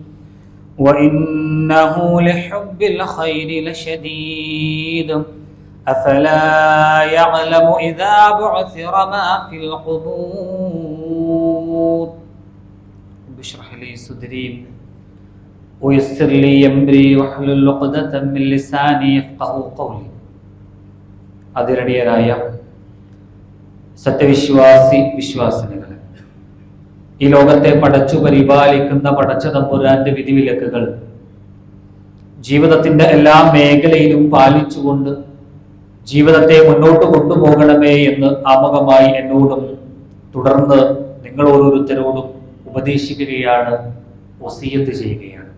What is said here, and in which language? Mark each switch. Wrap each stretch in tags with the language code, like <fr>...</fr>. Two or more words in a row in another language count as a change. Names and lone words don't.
<ar>وإنه لحب الخير لشديد أفلا يعلم إذا بعثر ما في القبور. اشرح لي صدري ويسر لي أمري واحلل عقدة من لساني يفقهوا قولي.</ar> <ml>അതിരടിയരായ സത്യവിശ്വാസി വിശ്വാസിനികളെ, ഈ ലോകത്തെ പടച്ചു പരിപാലിക്കുന്ന പടച്ച തമ്പുരാന്റെ വിധിവിലക്കുകൾ ജീവിതത്തിന്റെ എല്ലാ മേഖലയിലും പാലിച്ചുകൊണ്ട് ജീവിതത്തെ മുന്നോട്ട് കൊണ്ടുപോകണമേ എന്ന് ആമുഖമായി എന്നോടും തുടർന്ന് നിങ്ങൾ ഓരോരുത്തരോടും ഉപദേശിക്കുകയാണ്, വസിയത്ത് ചെയ്യുകയാണ്.</ml>